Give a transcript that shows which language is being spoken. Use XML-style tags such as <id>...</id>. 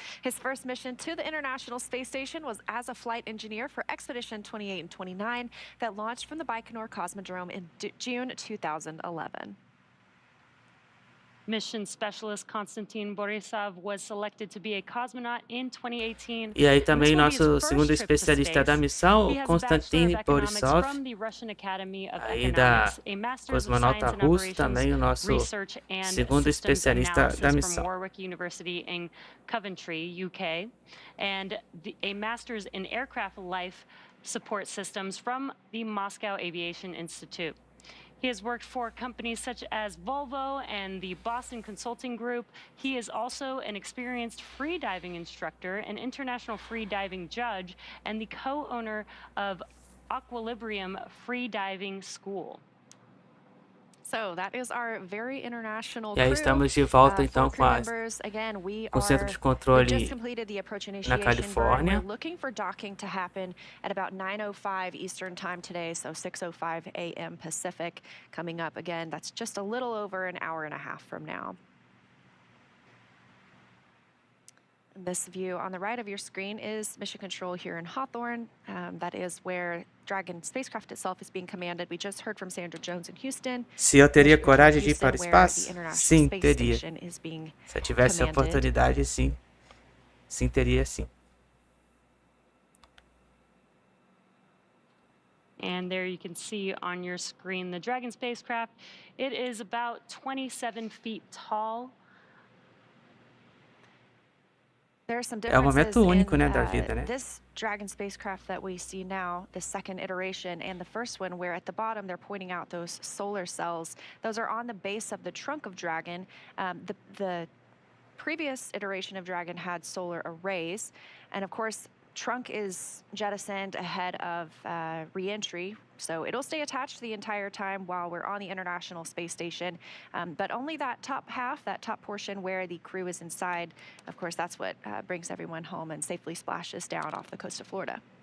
<en>His first mission to the International Space Station was as a flight engineer for Expedition 28 and 29 that launched from the Baikonur Cosmodrome in June 2011. Mission specialist Konstantin Borisov was selected to be a cosmonaut in 2018.</en> <pt>E aí também nosso segundo especialista da missão, o Konstantin Borisov, aí da Cosmonauta Russo, também o nosso segundo especialista da missão.</pt> <en>University in Coventry, UK, and a master's in aircraft life support systems from the Moscow Aviation Institute. He has worked for companies such as Volvo and the Boston Consulting Group. He is also an experienced freediving instructor, an international freediving judge, and the co-owner of Equilibrium Freediving School. So that is our very international</en> <pt>E aí estamos de volta então com o centro de controle na Califórnia.</pt> <en>We're looking for docking to happen at about 9:05 Eastern Time today, so 6:05 a.m. Pacific coming up again. That's just a little over an hour and a half from now. This view on the right of your screen is mission control here in Hawthorne. That is where Dragon spacecraft itself is being commanded. We just heard from Sandra Jones in Houston.</en> <pt>Se eu teria coragem de ir para o espaço? Sim, teria. Se eu tivesse a oportunidade, sim. Sim, teria, sim.</pt> <en>And there you can see on your screen the Dragon spacecraft. It is about 27 feet tall.</en> <pt>É um momento único, né, da vida, né?</pt> <en>This Dragon spacecraft that we see now, the second iteration, and the first one, where at the bottom they're pointing out those solar cells. Those are on the base of the trunk of Dragon. The previous iteration of Dragon had solar arrays, and of course, trunk is jettisoned ahead of re-entry, so it'll stay attached the entire time while we're on the International Space Station, but only that top half, that top portion where the crew is inside, of course, that's what brings everyone home and safely splashes down off the coast of Florida.</en>